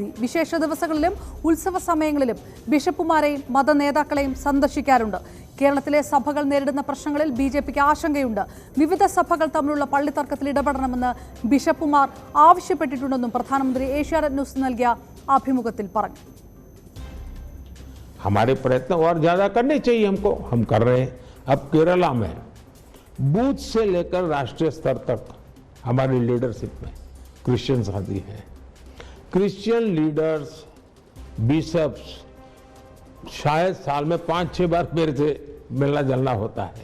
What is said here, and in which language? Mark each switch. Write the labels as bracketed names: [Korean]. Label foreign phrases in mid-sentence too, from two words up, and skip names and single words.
[Malayalam] വിശേഷ ദിവസങ്ങളിലും ഉത്സവ സമയങ്ങളിലും ബിഷപ്പുമാരെയും മത നേതാക്കളെയും സന്ദർശിക്കാറുണ്ട്. കേരളത്തിലെ സഭകൾ നേരിടുന്ന പ്രശ്നങ്ങളിൽ BJPക്ക് ആശങ്കയുണ്ട്. വിവിധ സഭകൾ തമ്മിലുള്ള പള്ളിത്തർക്കത്തിൽ ഇടപെടണമെന്ന് ബിഷപ്പുമാർ ആവശ്യപ്പെട്ടിട്ടുണ്ടെന്നും പ്രധാനമന്ത്രി ഏഷ്യാനെറ്റ് ന്യൂസിന് നൽകിയ അഭിമുഖത്തിൽ പറഞ്ഞു. [Hindi] हमारे प्रयत्न और ज्यादा करने चाहिए हमको, हम कर रहे हैं. अब केरला में बूथ से लेकर राष्ट्रीय स्तर तक हमारी लीडरशिप में क्रिश्चियन साथी हैं. [English] Christian leaders, bishops [Hindi] शायद साल में 5-6 बार मेरे से मिलना जुलना होता है।